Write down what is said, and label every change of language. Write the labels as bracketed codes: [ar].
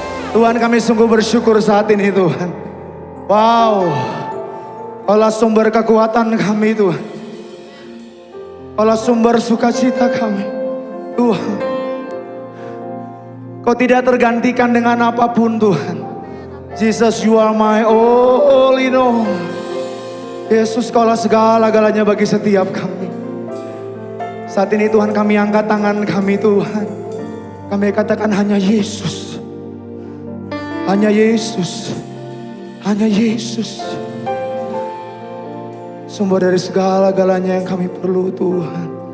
[id] Tuhan, kami sungguh bersyukur saat ini Tuhan. Wow, Kaulah sumber kekuatan kami Tuhan. Kaulah sumber sukacita kami Tuhan. Kau tidak tergantikan dengan apapun Tuhan. [en] Jesus, you are my all in all. [id] Yesus, Kaulah segala-galanya bagi setiap kami. Saat ini Tuhan, kami angkat tangan kami Tuhan. Kami katakan hanya Yesus. Hanya Yesus, hanya Yesus, sumber dari segala-galanya yang kami perlu Tuhan.